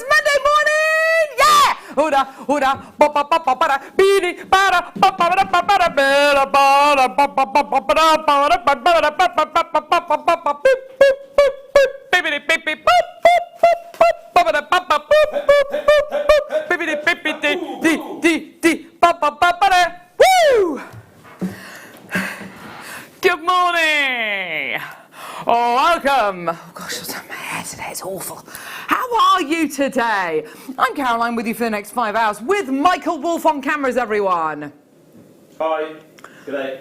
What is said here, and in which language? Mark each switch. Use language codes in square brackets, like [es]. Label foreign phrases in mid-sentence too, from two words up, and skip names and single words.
[en] Monday morning! Yeah! Hooda, hooda, ba ba ba ba ba beady, ba da ba ba da ba ba da ba da ba da ba ba ba ba ba da ba da ba ba da ba ba ba ba ba ba ba ba beep beep beep beep beep beep beep boop boop boop boop ba ba da ba ba boop boop boop boop beep beep beep beep di ba ba ba ba da. Woo! Good morning! Oh, welcome. Oh gosh, what's on my hair today? It's awful. How are you today? I'm Caroline with you for the next 5 hours with Michael Wolf on cameras, everyone. Hi. G'day.